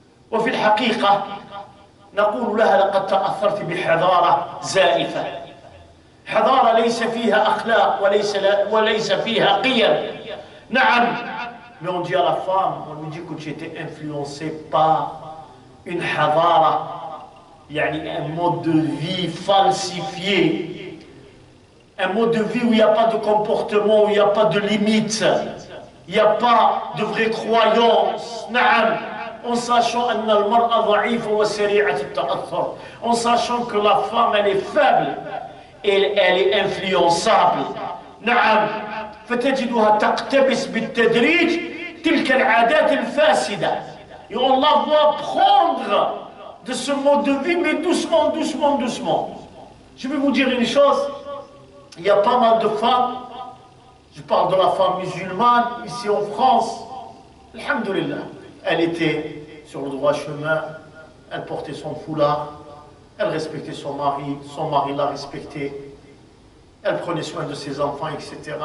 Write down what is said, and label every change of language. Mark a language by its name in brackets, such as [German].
[Arabic] وفي الحقيقة نقول لها لقد تأثرت بحضارة زائفة. حضارة ليس فيها أخلاق وليس فيها قيم. نعم. [French] Mais on dit à la femme, on lui dit que tu étais influencée par une حضارة, يعني un mode de vie falsifié, un mode de vie où il n'y a pas de comportement, où il n'y a pas de limite, il n'y a pas de vraie croyance. [Arabic] نعم. [French] En sachant [Arabic] أن المرأة ضعيفة وسريعة التأثر, [French] en sachant que la femme elle est faible et elle est influençable. [Arabic] نعم. فتجدها تقتبس بالتدريج تلك العادات الفاسدة. [French] Et on la voit prendre de ce mode de vie, mais doucement, doucement, doucement. Je vais vous dire une chose, il y a pas mal de femmes, je parle de la femme musulmane, ici en France, alhamdoulilah, elle était sur le droit chemin, elle portait son foulard, elle respectait son mari l'a respectée, elle prenait soin de ses enfants, etc.